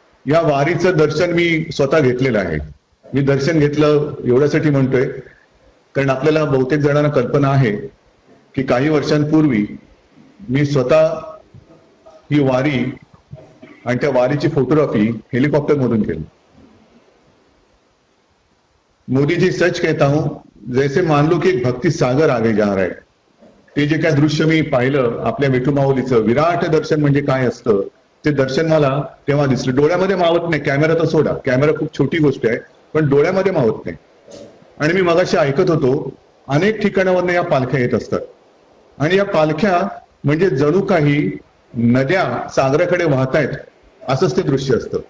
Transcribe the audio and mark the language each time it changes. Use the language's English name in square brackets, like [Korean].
[Marathi] या वारीचं दर्शन मी स्वतः घेतलेलं आहे. मी दर्शन घेतलं एवढ्यासाठी म्हणतोय कारण आपल्याला बहुतेक जणांना कल्पना आहे की काही वर्षांपूर्वी मी स्वतः ही वारी आणि त्या वारीची फोटोग्राफी हेलिकॉप्टर मधून केली. [Hindi] मोदी जी सच कहता हूं, जैसे मान लो की एक भक्ती सागर आगे जा रहा है. [Marathi] ते जे काय दृश्य मी पाहिलं आपल्या विठू माऊलीचं विराट दर्शन म्हणजे काय असतं ते दर्शन मला तेव्हा दिसलं. डोळ्यामध्ये मावत नाही, कॅमेरा तर सोडा, कॅमेरा खूप छोटी गोष्ट आहे, पण डोळ्यामध्ये मावत नाही. आणि मी मगाशी ऐकत होतो अनेक ठिकाणावरून या पालख्या येत असतात आणि या पालख्या म्हणजे जणू काही नद्या सागराकडे वाहतायत असंच ते दृश्य असतं.